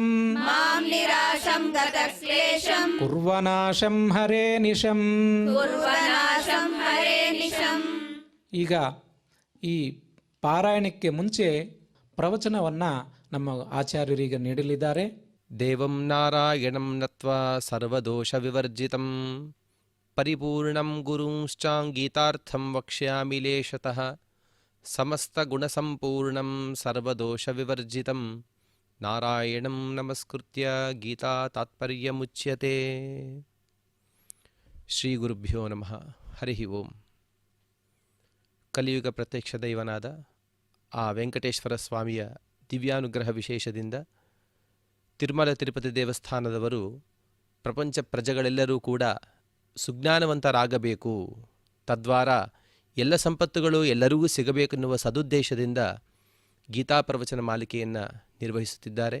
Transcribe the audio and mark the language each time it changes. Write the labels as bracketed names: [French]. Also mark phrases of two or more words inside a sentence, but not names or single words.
[Sanskrit] ಮಾಂ ನಿರಾಶಂ ಗತಕ್ಲೇಶಂ ಕುರ್ವನಾಶಂ ಹರೇ ನಿಶಂ. ಕುರ್ವನಾಶಂ ಹರೇ ನಿಶಂ. [Kannada] ಈಗ ಈ ಪಾರಾಯಣಕ್ಕೆ ಮುಂಚೆ ಪ್ರವಚನವನ್ನು ನಮ್ಮ ಆಚಾರ್ಯರೀಗ ನೀಡಲಿದ್ದಾರೆ. [Sanskrit] ದೇವಂ ನಾರಾಯಣಂ ನತ್ವಾ ಸರ್ವದೋಷ ವಿವರ್ಜಿತಂ ಪರಿಪೂರ್ಣಂ ಗುರುಂಶ್ಚಾಂಗೀತಾರ್ಥಂ ವಕ್ಷ್ಯಾಮಿ ಲೇಶತಃ ಸಮಸ್ತಗುಣಸಂಪೂರ್ಣಂ ಸರ್ವದೋಷ ವಿವರ್ಜಿತಂ ನಾರಾಯಣಂ ನಮಸ್ಕೃತ್ಯ ಗೀತಾ ತಾತ್ಪರ್ಯಮುಚ್ಯತೆ. ಶ್ರೀ ಗುರುಭ್ಯೋ ನಮಃ. ಹರಿ ಓಂ. [Kannada] ಕಲಿಯುಗ ಪ್ರತ್ಯಕ್ಷ ದೈವನಾದ ಆ ವೆಂಕಟೇಶ್ವರ ಸ್ವಾಮಿಯ ದಿವ್ಯಾನುಗ್ರಹ ವಿಶೇಷದಿಂದ ತಿರುಮಲ ತಿರುಪತಿ ದೇವಸ್ಥಾನದವರು ಪ್ರಪಂಚ ಪ್ರಜೆಗಳೆಲ್ಲರೂ ಕೂಡ ಸುಜ್ಞಾನವಂತರಾಗಬೇಕು, ತದ್ವಾರ ಎಲ್ಲ ಸಂಪತ್ತುಗಳು ಎಲ್ಲರಿಗೂ ಸಿಗಬೇಕೆನ್ನುವ ಸದುದ್ದೇಶದಿಂದ ಗೀತಾ ಪ್ರವಚನ ಮಾಲಿಕೆಯನ್ನು ನಿರ್ವಹಿಸುತ್ತಿದ್ದಾರೆ.